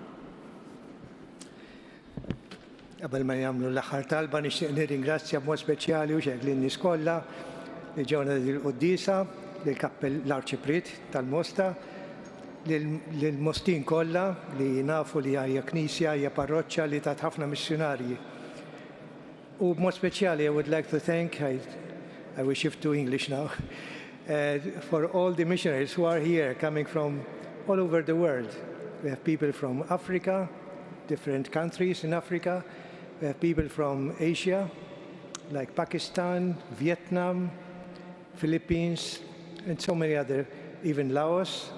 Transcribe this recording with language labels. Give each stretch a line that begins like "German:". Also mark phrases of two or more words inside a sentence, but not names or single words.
Maltese: Qabel ma jagħmlu l-aħħar talba nixtieq nirringrazzja b'mod speċjali u xek lin-nies kollha li ġewna lill-Qudiesa, l-Arċiprit tal-Mosta, lill-Mostin kollha li nafu li hija knisja, hija parroċċja li tat ħafna missjonarji. U b'mod speċjali
English: I would like to thank, I will shift to English now, for all the missionaries who are here, coming from all over the world. We have people from Africa, different countries in Africa. We have people from Asia, like Pakistan, Vietnam, Philippines, and so many other, even Laos.